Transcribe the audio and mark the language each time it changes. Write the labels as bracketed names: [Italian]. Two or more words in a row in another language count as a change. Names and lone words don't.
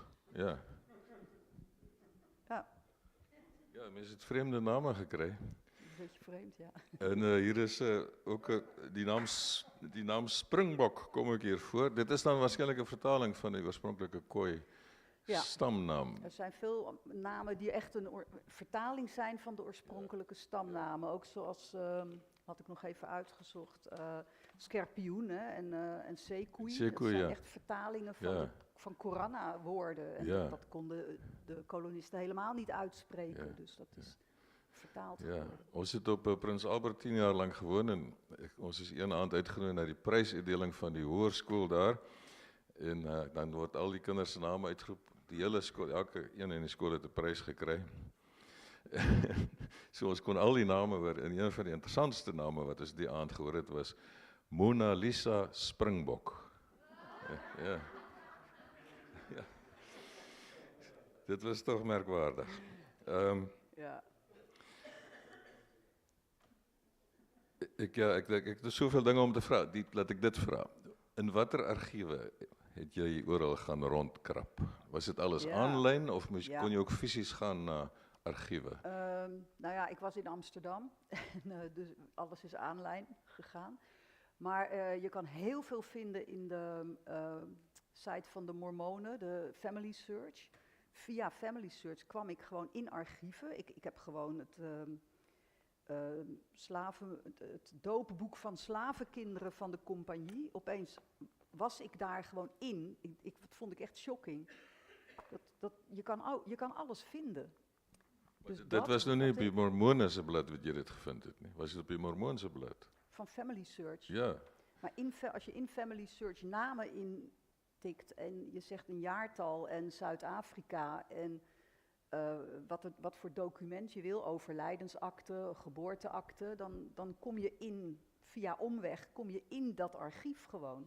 [Afrikaans] Ja. Ja. Ja, mense het vreemde name gekry. [Dutch] Een beetje vreemd, ja. [Afrikaans] En hier is ook die naam Springbok kom ook hier voor. Dit is dan waarskynlik 'n vertaling van die oorspronklike Khoi stamnaam. [Dutch] Er zijn veel namen die echt een vertaling zijn van de oorspronkelijke stamnamen. Ook zoals, had ik nog even uitgezocht, skerpioen en zeekoei. Dat zijn echt vertalingen van Koranna-woorden. En dat konden de kolonisten helemaal niet uitspreken. Ja. Dus dat is vertaald geworden. [Afrikaans] Ons het op Prins Albert 10 jaar lang gewoon en ons is een aand uitgenooi na die prysuitdeling van die hoërskool daar. En dan word al die kinders se name uitgeroep. Die hele skool, elke een in die skool het 'n prys gekry. So ons kon al die name hoor. En een van die interessantste name wat ons die aand gehoor het was Mona Lisa Springbok. Ja. Dit was toch merkwaardig. Ik het soveel dinge om te vra. Laat ek dit vra. In watter argiewe het jy oral gaan rondkrap? Was dit alles aanlyn of kon jy ook fisies gaan na argiewe? [Dutch] Nou ja, ik was in Amsterdam, en, dus alles is aanlijn gegaan. Maar je kan heel veel vinden in de site van de Mormonen, de Family Search. Via Family Search kwam ik gewoon in archieven. Ik heb gewoon het doopboek van slavenkinderen van de compagnie. Opeens was ik daar gewoon in. Dat vond ik echt shocking. Je kan alles vinden. Dus [Afrikaans] dit was nou nie op die Mormoonse blad wat jy dit gevind het nie. Was dit op die Mormoonse blad? [Dutch] Van Family Search. Ja. Maar als je in Family Search namen intikt en je zegt een jaartal en Zuid Afrika en wat voor document je wil, overlijdensakte, geboorteakte, dan kom je via omweg kom je in dat archief gewoon.